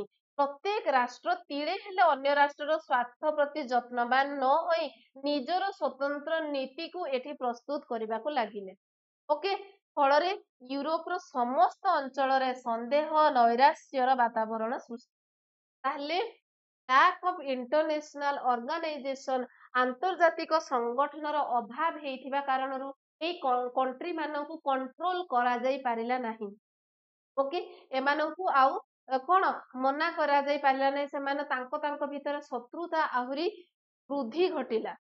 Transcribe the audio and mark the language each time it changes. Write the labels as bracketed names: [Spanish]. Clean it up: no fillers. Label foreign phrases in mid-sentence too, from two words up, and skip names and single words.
[Odia] ପ୍ରତ୍ୟେକ ରାଷ୍ଟ୍ର ତିଳେ ହେଲେ ଅନ୍ୟ ରାଷ୍ଟ୍ରର ସ୍ୱାର୍ଥ ପ୍ରତି ଯତ୍ନବାନ ନ ହୋଇ ନିଜର ସ୍ୱତନ୍ତ୍ର ନୀତିକୁ ଏଠି ପ୍ରସ୍ତୁତ କରିବାକୁ ଲାଗିଲେ। ଓକେ, ଫଳରେ ୟୁରୋପର ସମସ୍ତ ଅଞ୍ଚଳରେ ସନ୍ଦେହ ନୈରାଶ୍ୟର ବାତାବରଣ ସୃଷ୍ଟି। ତାହେଲେ [English] lack of international organization [Odia] ଆନ୍ତର୍ଜାତିକ ସଂଗଠନର ଅଭାବ ହେଇଥିବା କାରଣରୁ ଏଇ କଣ୍ଟ୍ରି ମାନଙ୍କୁ କଣ୍ଟ୍ରୋଲ କରାଯାଇ ପାରିଲା ନାହିଁ। ଓକେ, ଏମାନଙ୍କୁ ଆଉ କଣ ମନା କରାଯାଇ ପାରିଲା ନାହିଁ। ସେମାନେ ତାଙ୍କ ଭିତରେ ଶତ୍ରୁତା ଆହୁରି ବୃଦ୍ଧି ଘଟିଲା।